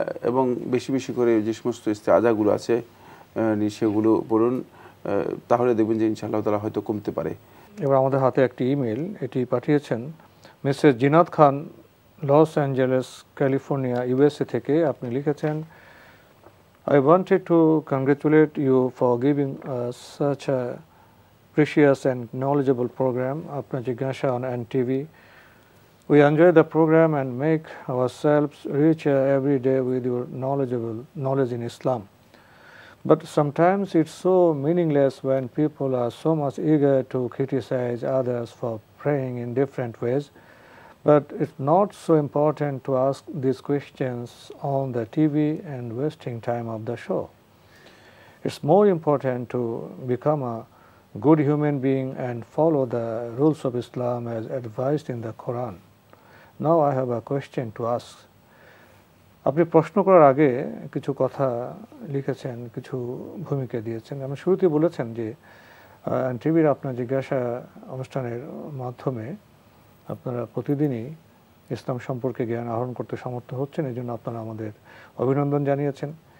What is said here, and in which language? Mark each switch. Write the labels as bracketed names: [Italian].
[Bangla] এবং বেশি বেশি করে যে সমস্ত ইস্তেআজাগুলো আছে সেগুলো পড়ুন, তাহলে দেখবেন যে ইনশাআল্লাহ তাআলা হয়তো কমতে পারে। এবার আমাদের হাতে একটি ইমেল, এটি পাঠিয়েছেন মিসেস জিনাত খান, লস অ্যাঞ্জেলেস, ক্যালিফোর্নিয়া, ইউএসএ থেকে। আপনি লিখেছেন, [English] I wanted to congratulate you for giving us such a precious and knowledgeable program, Apna Jigyasha on NTV. We enjoy the program and make ourselves richer every day with your knowledge in Islam. But sometimes it's so meaningless when people are so much eager to criticize others for praying in different ways. But it's not so important to ask these questions on the TV and wasting time of the show. It's more important to become a good human being and follow the rules of Islam as advised in the Quran. Now I have a question to ask. [Bangla] আপনি প্রশ্ন করার আগে কিছু কথা লিখেছেন, কিছু ভূমিকা দিয়েছেন। আমি শুরুতেই বলেছেন যে টিভির আপনার জিজ্ঞাসা অনুষ্ঠানের মাধ্যমে আপনারা প্রতিদিনই ইসলাম সম্পর্কে জ্ঞান আহরণ করতে সমর্থ হচ্ছেন, এই জন্য আপনারা আমাদের অভিনন্দন জানিয়েছেন।